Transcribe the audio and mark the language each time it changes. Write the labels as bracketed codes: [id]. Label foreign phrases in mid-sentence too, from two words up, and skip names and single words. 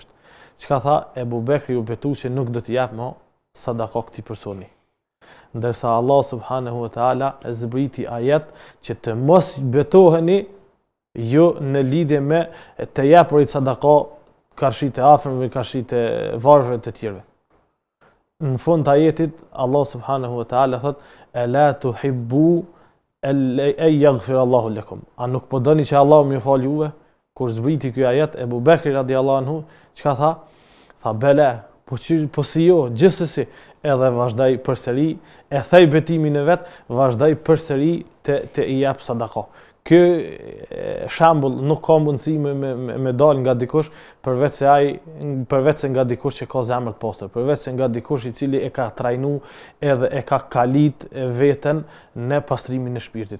[sq] Çka tha Ebu Bekri u betu që nuk do t'i jap më sadaka këtij personi. Ndërsa Allah [ar] سبحانه وتعالى [sq] zbriti ajet që të mos betoheni ju në lidhje me të japurit sadaka karshit e afërmëve, karshit e varfërve të tjerëve. Në fund të ajetit, [ar] الله سبحانه وتعالى thot, "ألا تحبون أن يغفر الله لكم." [sq] A nuk po doni që Allahu m'ju fal juve? Kur zbriti ky ajet, Ebu Bekri [ar] رضي الله عنه, [sq] çka tha? Tha bela, po si jo, gjithsesi, edhe vazhdoi përsëri, e thej betimin e vet, vazhdoi përsëri të i jap sadaka. Ky shembull nuk ka mundësi me dal nga dikush përveç se nga dikush që ka zemër të pastër, përveç se nga dikush i cili e ka trajnu edhe e ka kalit veten në pastrimin e shpirtit.